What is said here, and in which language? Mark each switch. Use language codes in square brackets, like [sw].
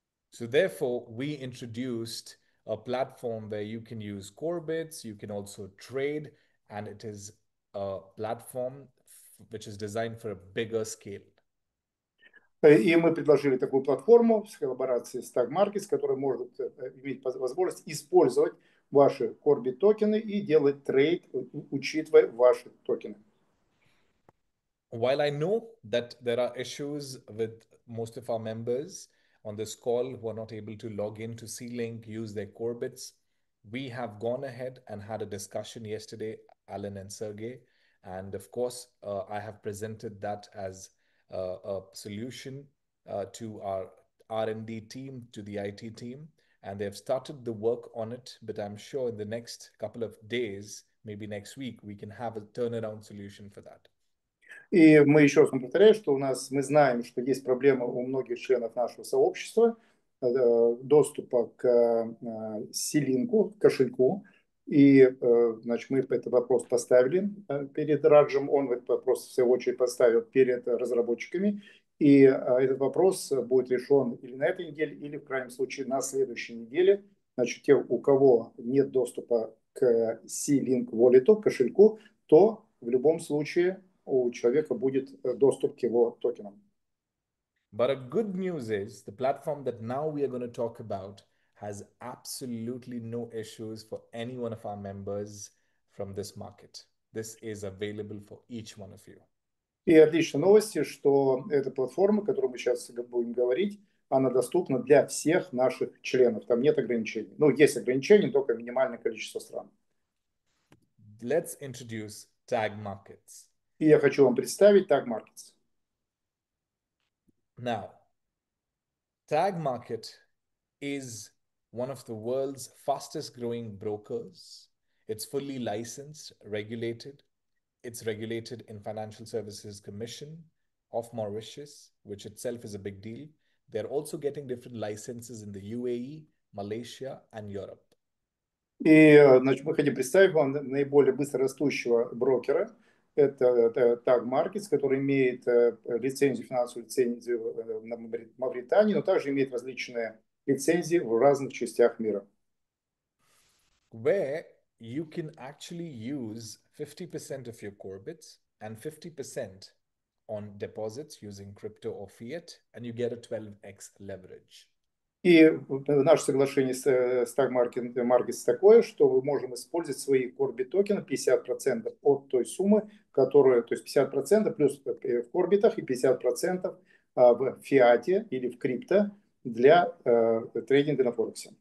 [en] So therefore, we introduced a platform where you can use CORBITs, you can also trade, and it is a platform which is designed for a bigger scale. [ru] И мы предложили такую платформу в коллаборации с Tag Markets, которая может иметь возможность использовать ваши CORBIT токены и делать трейд, учитывая ваши токены. [en] While I know that there are issues with most of our members on this call who are not able to log in to C-Link, use their Corbits, we have gone ahead and had a discussion yesterday, Alan and Sergey. And of course, I have presented that as a solution to our R&D team, to the IT team, and they've started the work on it. But I'm sure in the next couple of days, maybe next week, we can have a turnaround solution for that. [ru] И мы еще раз повторяю, что мы знаем, что есть проблема у многих членов нашего сообщества доступа к C-линку, кошельку. И, значит, мы этот вопрос поставили перед Раджем, он этот вопрос, в свою очередь, поставил перед разработчиками. И этот вопрос будет решен или на этой неделе, или, в крайнем случае, на следующей неделе. Значит, те, у кого нет доступа к C-Link Wallet, кошельку, то в любом случае у человека будет доступ к его токенам. [en] But a good news is the platform that now we are going to talk about has absolutely no issues for any one of our members from this market. This is available for each one of you. [ru] И отличные новости, что эта платформа, о которой мы сейчас будем говорить, она доступна для всех наших членов. Там нет ограничений. Ну, есть ограничения, только минимальное количество стран. [en] Let's introduce Tag Markets. [ru] И я хочу вам представить Tag Markets. [en] Now, Tag Market is one of the world's fastest growing brokers. It's fully licensed, regulated. It's regulated in Financial Services Commission of Mauritius, which itself is a big deal. They're also getting different licenses in the UAE, Malaysia, and Europe. [ru] И, значит, мы хотим представить вам наиболее быстро растущего брокера. Это Tag Markets, который имеет лицензию, финансовую лицензию на Мавритании, но также имеет различные лицензии в разных частях мира. [en] Where you can actually use 50% of your Corbits and 50% on deposits using crypto or fiat, and you get a 12x leverage. [ru] И наше соглашение с Tag Markets такое, что мы можем использовать свои CORBIT токены 50% от той суммы, которую, то есть 50% плюс в корбитах и 50% в фиате или в крипто для трейдинга на Форексе.